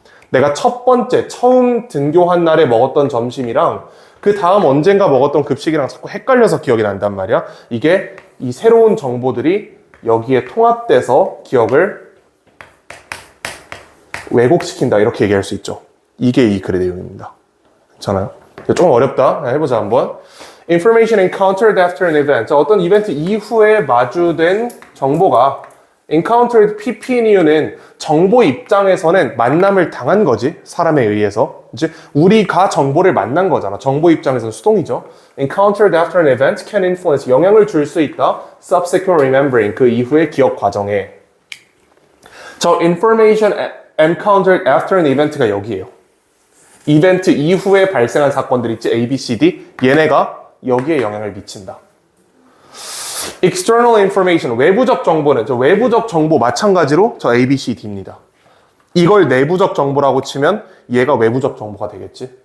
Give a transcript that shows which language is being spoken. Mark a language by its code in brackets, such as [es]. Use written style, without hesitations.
[ko] 내가 첫 번째 처음 등교한 날에 먹었던 점심이랑 그 다음 언젠가 먹었던 급식이랑 자꾸 헷갈려서 기억이 난단 말이야. 이게 이 새로운 정보들이 여기에 통합돼서 기억을 왜곡시킨다, 이렇게 얘기할 수 있죠. 이게 이 글의 내용입니다. 괜찮아요? 조금 어렵다. 해보자 한번. [en] Information encountered after an event. [ko] 자, 어떤 이벤트 이후에 마주된 정보가, encountered PP인 이유는 정보 입장에서는 만남을 당한 거지, 사람에 의해서. 이제 우리가 정보를 만난 거잖아. 정보 입장에서는 수동이죠. [en] encountered after an event can influence, [ko] 영향을 줄 수 있다. [en] subsequent remembering, [ko] 그 이후의 기억 과정에. 저 [en] information encountered after an event [ko] 가 여기에요. 이벤트 이후에 발생한 사건들 있지, A, B, C, D. 얘네가 여기에 영향을 미친다. [en] External information, [ko] 외부적 정보는, 저 외부적 정보 마찬가지로 저 A, B, C, D입니다. 이걸 내부적 정보라고 치면 얘가 외부적 정보가 되겠지.